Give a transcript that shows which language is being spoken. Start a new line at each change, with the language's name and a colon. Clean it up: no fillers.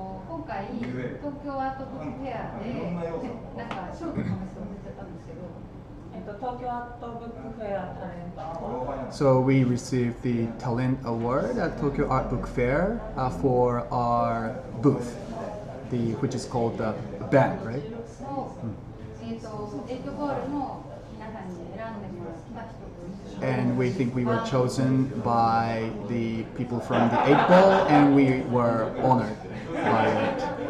Japanese: 今回東京アートブックフェアでなんか賞の話をさせたんですけど、東京アートブックフェアタレントアワード。
English: So we received the Talent Award at Tokyo Art Book Fair for our booth, which is called the band, right?
Japanese: 8ゴールの皆さんに選んでもらった人と一緒に。
English: And we think we were chosen by the people from the 8 Ball, and we were honored by it.